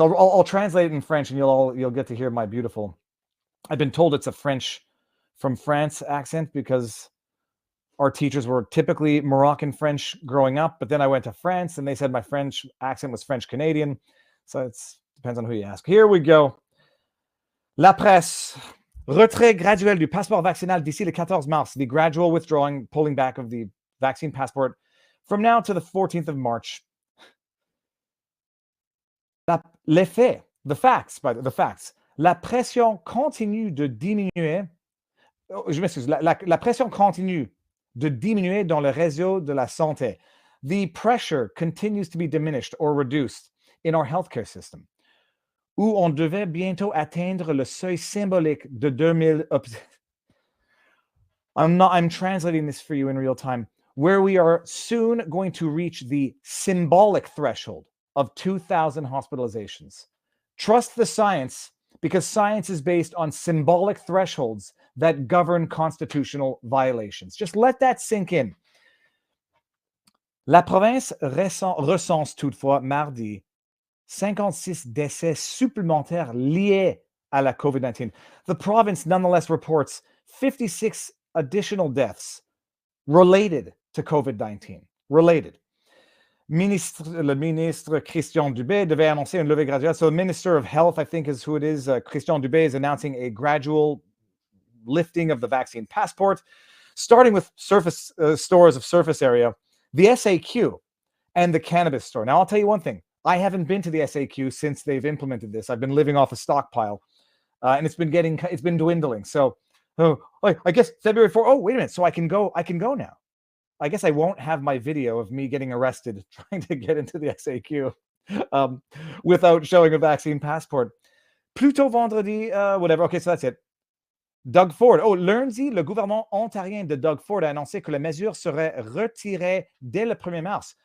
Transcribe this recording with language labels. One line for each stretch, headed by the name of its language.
English: I'll translate it in French, and you'll get to hear my beautiful. I've been told it's a French from France accent because our teachers were typically Moroccan French growing up, but then I went to France and they said my French accent was French Canadian. So it depends on who you ask. Here we go. La presse.
French: Retrait graduel du passeport vaccinal d'ici le 14 mars.
English: The gradual withdrawing, pulling back of the vaccine passport from now to the 14th of March.
French: Les faits,
English: the facts.
French: La pression continue de diminuer. Je m'excuse. La pression continue de diminuer dans le réseau de la santé.
English: The pressure continues to be diminished or reduced in our healthcare system,
French: où on devait bientôt atteindre le seuil symbolique de 2000.
English: I'm translating this for you in real time, where we are soon going to reach the symbolic threshold of 2,000 hospitalizations. Trust the science, because science is based on symbolic thresholds that govern constitutional violations. Just let that sink in.
French: La province recense toutefois mardi 56 décès supplémentaires liés à la COVID-19.
English: The province nonetheless reports 56 additional deaths related to COVID-19. Related.
French: Le ministre Christian Dubé devait annoncer une levée graduelle.
English: So the Minister of Health, I think is who it is, Christian Dubé, is announcing a gradual lifting of the vaccine passport, starting with surface stores of surface area, the SAQ, and the cannabis store. Now, I'll tell you one thing. I haven't been to the SAQ since they've implemented this. I've been living off a stockpile, and it's been dwindling. So, I guess February 4. Oh, wait a minute. So I can go now. I guess I won't have my video of me getting arrested trying to get into the SAQ without showing a vaccine passport.
French: Plutôt vendredi,
English: whatever. Okay, so that's it. Doug Ford.
French: Oh, lundi, le gouvernement ontarien de Doug Ford a annoncé que les mesures seraient retirées dès le 1er mars.